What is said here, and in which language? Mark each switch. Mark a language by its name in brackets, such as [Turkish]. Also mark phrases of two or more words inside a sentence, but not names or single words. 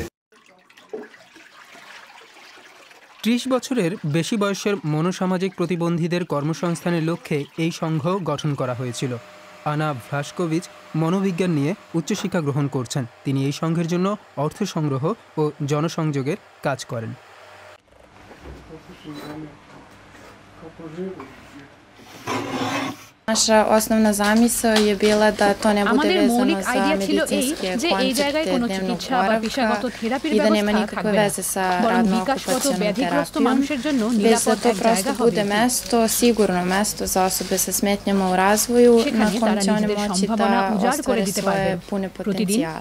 [Bangla] ৩০ বছরের বেশি বয়সের মনোসামাজিক প্রতিবন্ধীদের কর্মসংস্থানের লক্ষ্যে এই সংঘ গঠন করা হয়েছিল। আনা ভ্লাশকোভিচ মনোবিজ্ঞান নিয়ে উচ্চশিক্ষা গ্রহণ করছেন। তিনি এই সংঘের জন্য অর্থ সংগ্রহ ও জনসংযোগের কাজ করেন। [Serbian] Naša osnovna zamisao je bila da to ne bude vezano za medicinske koncepte dnevnog boravka i da nema nikakve veze sa radno-okupacionom terapijom, već da to prosto bude mesto, sigurno mesto za osobe sa smetnjama u razvoju na kojem će one moći da ostvare svoje pune potencijale.